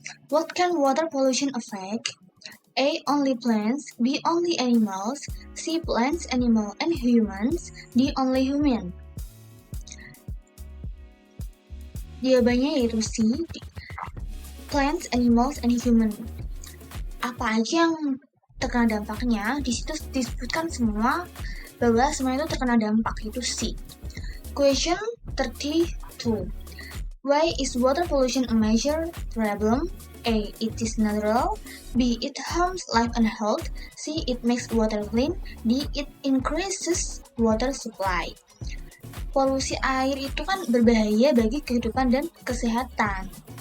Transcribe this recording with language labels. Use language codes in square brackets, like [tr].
[en] What can water pollution affect? A. Only plants. B. Only animals. C. Plants, animals, and humans. D. Only human. [id] Jawabannya yaitu [en] C. Plants, animals, and human. [id] Apa aja yang terkena dampaknya? Di situ disebutkan semua bahwa semua itu terkena dampak, itu C. [en] Question 32. Why is water pollution a major problem? A. It is natural. B. It harms life and health. C. It makes water clean. D. It increases water supply. [id] polusi air itu kan berbahaya bagi kehidupan dan kesehatan.